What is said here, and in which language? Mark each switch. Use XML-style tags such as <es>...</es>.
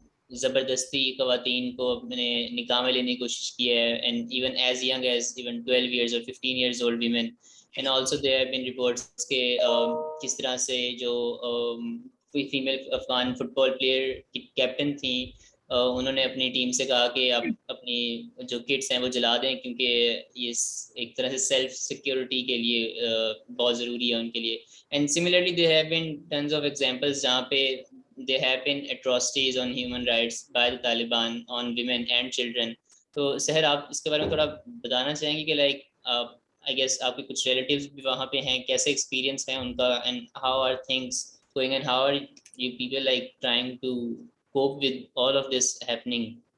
<ur>زبردستی خواتین کو اپنے نکاح میں لینے کی کوشش کی ہے</ur> <en>and even as young as even 12 years or 15 years old women, and also there have been reports</en> <ur>کہ کس طرح سے جو کوئی فیمیل افغان فٹ بال پلیئر کی کیپٹن تھیں انہوں نے اپنی ٹیم سے کہا کہ آپ اپنی جو کٹس ہیں وہ جلا دیں کیونکہ یہ ایک طرح سے سیلف سیکیورٹی کے لیے بہت ضروری ہے ان کے لیے.</ur> <en>and similarly there have been tons of examples</en> <ur>جہاں پہ</ur> <en>there have been atrocities on human rights by the Taliban on women and children.</en> <ur>تو سحر آپ اس کے بارے میں تھوڑا بتانا چاہیں گے کہ لائک</ur> <en>I guess</en> <ur>آپ کے کچھ ریلیٹیوز بھی وہاں پہ ہیں, کیسے ایکسپیرینس ہے ان کا,</ur> <en>and how are things going and how are you people like trying to cope with all of this happening?</en>